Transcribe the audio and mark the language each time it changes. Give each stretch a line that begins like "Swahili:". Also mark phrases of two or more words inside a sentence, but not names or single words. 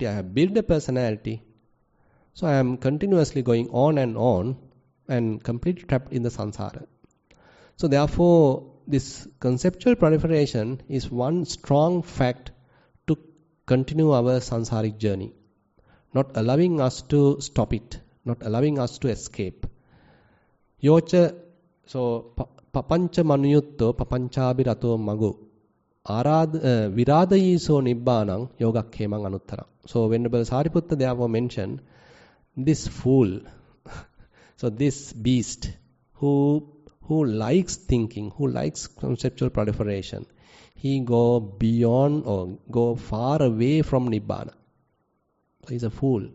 English: I have built a personality. So I am continuously going on and completely trapped in the samsara. So therefore, this conceptual proliferation is one strong fact to continue our samsaric journey. Not allowing us to stop it, not allowing us to escape.
Pali: Yocha, so papancha manuyutto papanchabhirato magu. Viradayiso nibbanang yogakkemang anuttara.
English: So Venerable Sariputta therefore mentioned this fool, so this beast who likes thinking, who likes conceptual proliferation, he go beyond or go far away from Nibbana. So he's a fool.